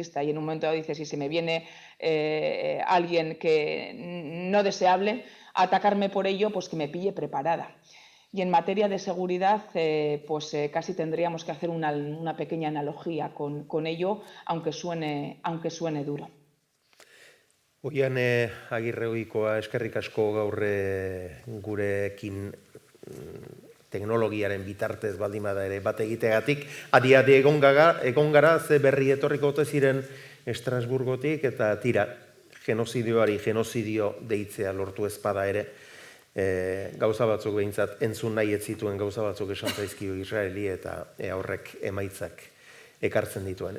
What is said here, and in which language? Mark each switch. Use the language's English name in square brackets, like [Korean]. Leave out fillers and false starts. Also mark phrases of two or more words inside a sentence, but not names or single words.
[Spanish] Y en un momento dices, si se me viene alguien que no deseable a atacarme por ello, pues que me pille preparada. Y en materia de seguridad, casi tendríamos que hacer una pequeña analogía con ello, aunque suene duro. [Basque] Oian Agirre Ohikoa, eskerrik asko gaur gurekin teknologiaren bitartez baldin bada ere bat egiteagatik. Adi egon gara, ze berri etorriko ote ziren Estrasburgotik, eta tira, genozidioari genozidio deitzea lortu ezpada ere, gauza batzuk behintzat entzun nahi ez zituen gauza batzuk esan zaizkio Israeli, eta horrek emaitzak ekartzen dituen.